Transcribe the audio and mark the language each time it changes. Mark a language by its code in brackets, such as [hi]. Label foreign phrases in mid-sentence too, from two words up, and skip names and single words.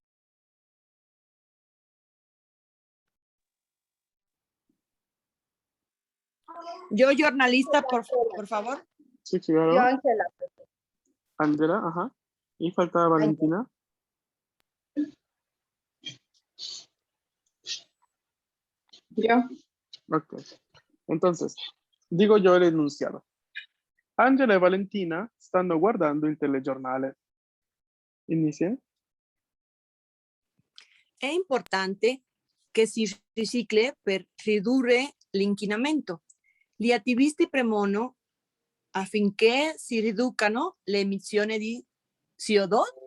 [es] Yo, jornalista, por favor. Sí, Yo, claro. Ángela. Angela, ajá. Y falta Valentina. Yo. Ok. Entonces, digo yo el enunciado. [it] Angela e Valentina stanno guardando il telegiornale. [es] Inicia. [it] È importante che si ricicle per ridurre l'inquinamento. Gli attivisti premono affinché si riducano le emissioni di CO2.